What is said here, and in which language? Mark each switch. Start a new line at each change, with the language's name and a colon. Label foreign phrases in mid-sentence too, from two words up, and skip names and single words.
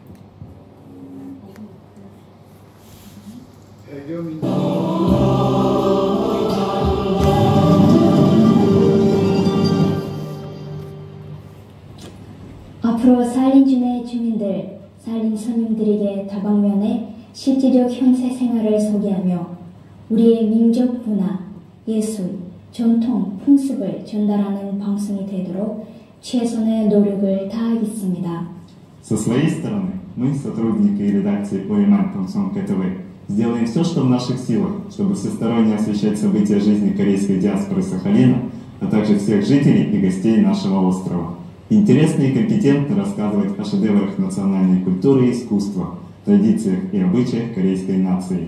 Korean: 앞으로 사할린 내 주민들, 사할린 서민들에게 다방면에 실제적 현세 생활을 소개하며 우리의 민족 문화, 예술, 전통, 풍습을 전달하는 방송이 되도록 최선의 노력을 다하겠습니다.
Russian: Со своей стороны, мы, сотрудники редакции ОМА Томсон КТВ, сделаем все, что в наших силах, чтобы всесторонне освещать события жизни корейской диаспоры Сахалина, а также всех жителей и гостей нашего острова. Интересно и компетентно рассказывать о шедеврах национальной культуры и искусства, традициях и обычаях корейской нации.